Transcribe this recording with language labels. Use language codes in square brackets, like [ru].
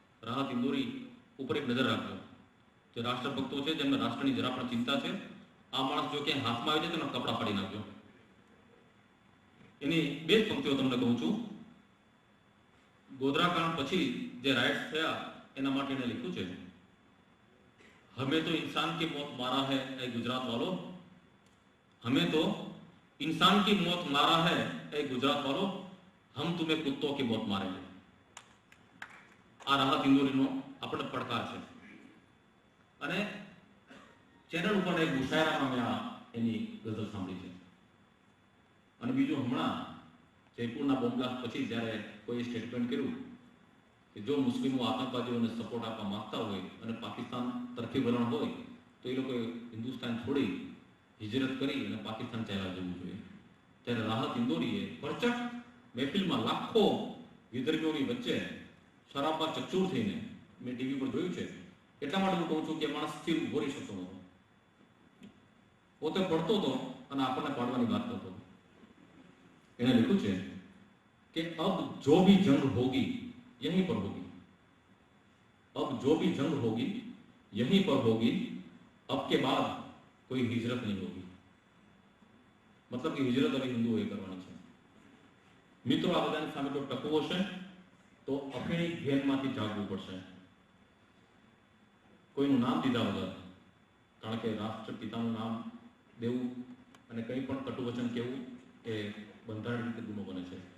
[gu] રાહત ઇન્દોરી ઉપર એક નજર રાખજો. જે રાષ્ટ્રભક્તો છે, જેમને રાષ્ટ્રની જરા પણ ચિંતા છે, આ માણસ જો ક્યાંય હાથમાં આવી જાય તેના કપડાં ફાડી નાખજો. એની 2 જ પંક્તિઓ તમને કહું છું. ગોધરાકાંડ પછી જે રાઇટ્સ થયા એના માટે એને લખ્યું છે, [hi] હમે તો इंसान की मौत मारा है ए गुजरात वालों, हमें तो इंसान की मौत मारा है ए गुजरात वालों, हम तुम्हें कुत्तों की मौत मारेंगे. [gu] આ રાહત ઇન્દોરીનો આપણે પડકાર છે. અને ચેનલ ઉપર એક મુશાયરામાં મેં એની ગઝલ સાંભળી છે. અને બીજું, હમણાં જયપુરના બોમ્બ બ્લાસ્ટ પછી જ્યારે કોઈ સ્ટેટમેન્ટ કર્યું કે જો મુસ્લિમો આતંકવાદીઓને સપોર્ટ આપવા માંગતા હોય અને પાકિસ્તાન તરફી વલણ હોય તો એ લોકોએ હિન્દુસ્તાન છોડી હિજરત કરી અને પાકિસ્તાન ચાલ્યા જવું જોઈએ. ત્યારે રાહત ઇન્દોરીએ પરચક મહેફિલમાં લાખો વિદર્ભીઓની વચ્ચે શરાબમાં ચકચૂર થઈને, મેં ટીવી પર જોયું છે, એટલા માટે હું કહું છું કે માણસ સ્થિર ઉભો રહી શકતો નહોતો. પોતે પડતો હતો અને આપણને પાડવાની વાત કરતો હતો. એને લખ્યું છે કે [hi] અબ જો ભી જંગ હોગી यहीं पर होगी, अब जो भी जंग होगी यहीं पर होगी, अब के बाद कोई हिजरत नहीं होगी. मतलब कि हिजरत अभी हिंदुओએ [gu] કરવાની છે. મિત્રો, આ બધાની સામે જો ટકવો છે તો અફીણી ઘેનમાંથી જાગવું પડશે. કોઈનું નામ દીધા વગર, કારણ કે રાષ્ટ્રપિતાનું નામ દેવું અને કંઈ પણ કટુ વચન કહેવું એ બંધારણ રીતે ગુનો બને છે.